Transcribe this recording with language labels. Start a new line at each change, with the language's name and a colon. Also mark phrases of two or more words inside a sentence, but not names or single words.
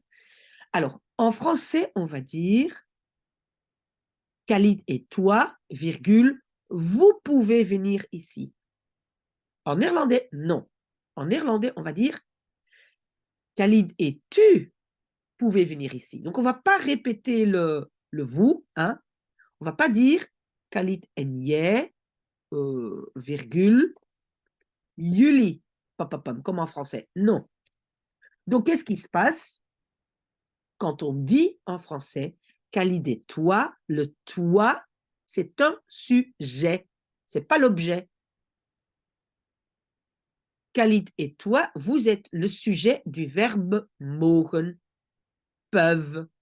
French: Alors, en français, on va dire Khalid et toi, virgule, vous pouvez venir ici. En néerlandais, non. En néerlandais, on va dire Khalid et tu pouvez venir ici. Donc, on ne va pas répéter le vous, hein. On ne va pas dire Khalid
Dutch: en jij,
French: virgule, jullie, comme en français. Non. Donc, qu'est-ce qui se passe quand on dit en français Khalid et toi? Le toi, c'est un sujet, ce n'est pas l'objet. Khalid et toi, vous êtes le sujet du verbe mogen, peuvent.